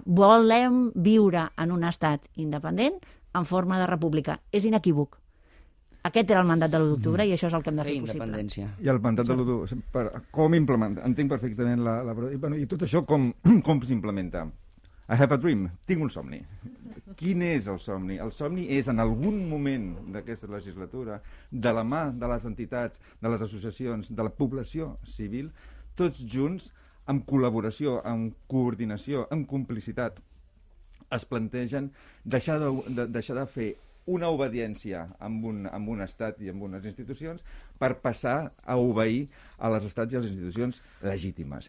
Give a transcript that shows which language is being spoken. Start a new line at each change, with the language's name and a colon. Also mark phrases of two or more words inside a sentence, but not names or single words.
Catalan: Volem viure en un estat independent en forma de república. És inequívoc. Aquest era el mandat de l'1 d'octubre i això és el que hem de fer possible. I el mandat de l'1 d'octubre, com implementar? Entenc perfectament i tot això com s'implementa.
English: I have a dream.
Catalan: Tinc un somni. Quin és el somni? El somni és, en algun moment d'aquesta legislatura, de la mà de les entitats, de les associacions, de la població civil, tots junts, amb col·laboració, amb coordinació, amb complicitat, es plantegen deixar de fer una obediència amb un estat i amb unes institucions per passar a obeir a les estats i a les institucions legítimes.